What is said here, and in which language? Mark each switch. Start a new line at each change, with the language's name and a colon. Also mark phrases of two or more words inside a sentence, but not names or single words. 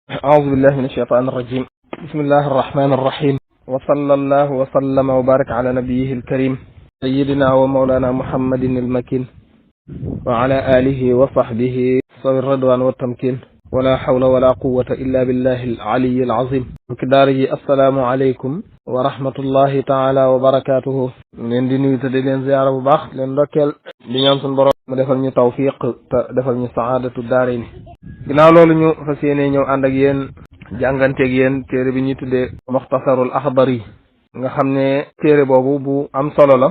Arabic: أعوذ بالله من الشيطان الرجيم. بسم الله الرحمن الرحيم، وصلى الله وسلم وبارك على نبيه الكريم سيدنا ومولانا محمد المكين وعلى آله وصحبه صوي الرضوان والتمكين، ولا حول ولا قوة إلا بالله العلي العظيم. كداره السلام عليكم ورحمة الله تعالى وبركاته.
Wolof: leen di nuyu te di leen ziyaara bu baax leen ndokkeel di ñaan suñu borom mu defal ñu tawfiq te defal ñu
Arabic: سعادة الدارين.
Wolof: ginnaaw loolu ñu fas yéene ñëw ànd ak yéen jànganteeg yéen téere bi ñuy tuddee muxtasarul axdari nga xam ne téere boobu bu am solo la.